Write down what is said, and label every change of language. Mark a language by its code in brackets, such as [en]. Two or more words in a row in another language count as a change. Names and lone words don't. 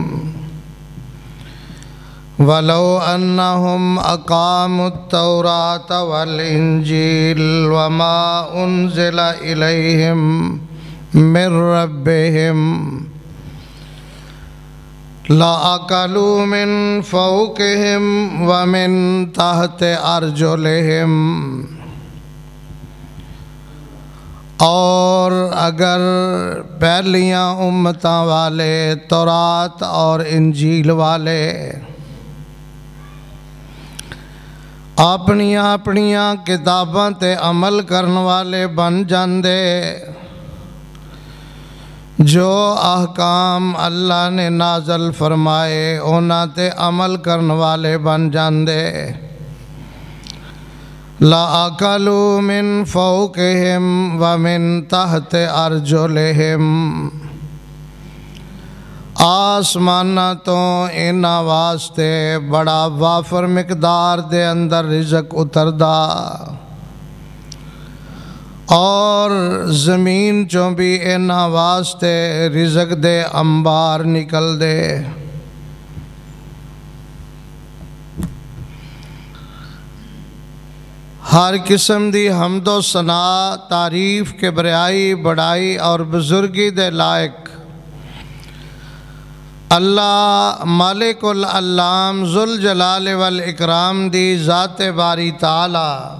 [ar] ولو أنهم أقاموا التوراة والإنجيل وما أنزل إليهم من ربهم لأكلوا من فوقهم ومن تحت أرجلهم [pa] اور اگر پہلیاں امتاں والے تورات اور انجیل والے اپنیاں کتاباں تے عمل کرن والے بن جاندے جو احکام اللہ نے نازل فرمائے انہاں تے عمل کرن والے بن جاندے [ar] لَأَكَلُوا مِن فَوْقِهِمْ وَمِن تَحْتِ أَرْجُلِهِمْ [pa] آسمانہ تو انہاں واسطے بڑا وافر مقدار دے اندر رزق اتردا اور زمین چوں بھی انہاں واسطے رزق دے انبار نکل دے ہر قسم دی حمد و ثنا تعریف کبریائی بڑائی اور بزرگی دے لائق اللہ مالک العلام [ar] ذوالجلال والاکرام [pa] دی ذات باری تعالی